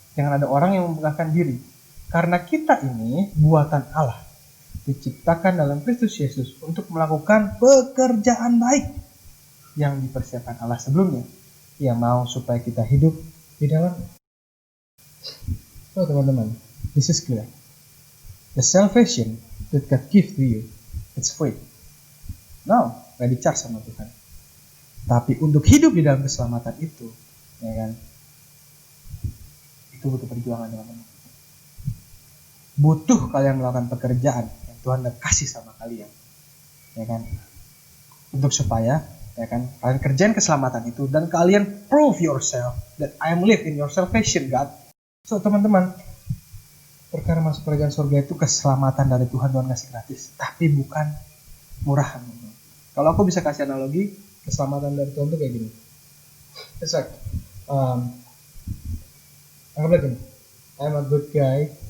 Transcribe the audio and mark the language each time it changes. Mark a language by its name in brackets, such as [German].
[Indonesian] Jangan ada orang yang membanggakan diri. Karena kita ini buatan Allah, diciptakan dalam Kristus Yesus untuk melakukan pekerjaan baik yang dipersiapkan Allah sebelumnya. Ia mau supaya kita hidup di dalamnya. [English] So teman-teman, this is clear. The salvation that God gives to you, it's free. [Indonesian] No, gak di-charge sama Tuhan. Tapi untuk hidup di dalam keselamatan itu, ya kan, itu butuh perjuangan, teman-teman. Butuh kalian melakukan pekerjaan yang Tuhan udah kasih sama kalian, ya kan, untuk supaya, ya kan, kalian kerjain keselamatan itu dan kalian [English] prove yourself that I am live in your salvation, God. [Indonesian] So teman-teman, perkara masuk kerajaan surga itu keselamatan dari Tuhan kasih gratis, tapi bukan murahan. Kalau aku bisa kasih analogi, keselamatan dari Tuhan itu kayak gini. [English] It's like, [Indonesian] anggaplah gini, [English] I'm a good guy.